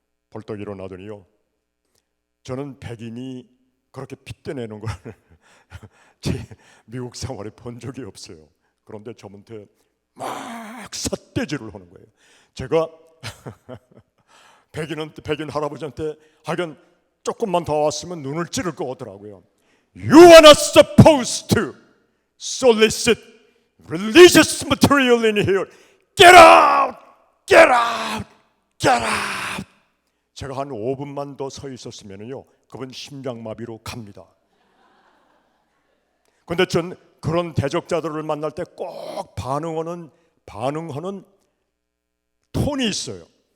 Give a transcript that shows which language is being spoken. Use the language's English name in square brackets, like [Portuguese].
[Korean] 벌떡 일어나더니요, 저는 백인이 그렇게 핏대내는 걸 제 미국 생활에 본 적이 없어요. 그런데 저한테 막 삿대질을 하는 거예요. 제가 백인 할아버지한테 하여간 조금만 더 왔으면 눈을 찌를 거 같더라고요. [English] You are not supposed to solicit religious material in here. Get out! Get out! Get out! [Korean] 제가 한 5분만 더 서 있었으면요, 그분 심장마비로 갑니다. 근데 전 그런 대적자들을 만날 때 꼭 반응하는 톤이 있어요.